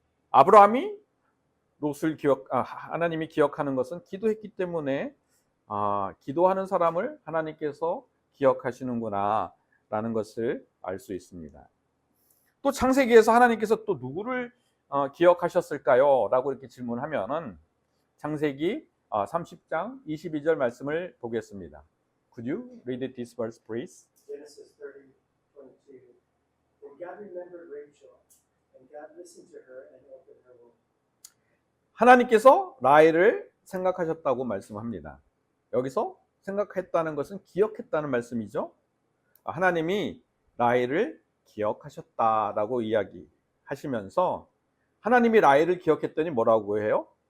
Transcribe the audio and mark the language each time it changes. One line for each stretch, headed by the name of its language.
Korean: 아브라함이 롯을 하나님이 기억하는 것은 기도했기 때문에 기도하는 사람을 하나님께서 기억하시는구나 라는 것을 알 수 있습니다. 또 창세기에서 하나님께서 또 누구를 기억하셨을까요? 라고 이렇게 질문하면은 창세기 30장 22절 말씀을 보겠습니다.
English: Could you read this verse, please? Genesis 30:22. Then God remembered Rachel, and God listened to her and opened her womb.
Korean: 하나님께서 라헬을 생각하셨다고 말씀합니다. 여기서 생각했다는 것은 기억했다는 말씀이죠. 하나님이 라헬을 기억하셨다라고 이야기하시면서 하나님이 라헬을 기억했더니 뭐라고 해요?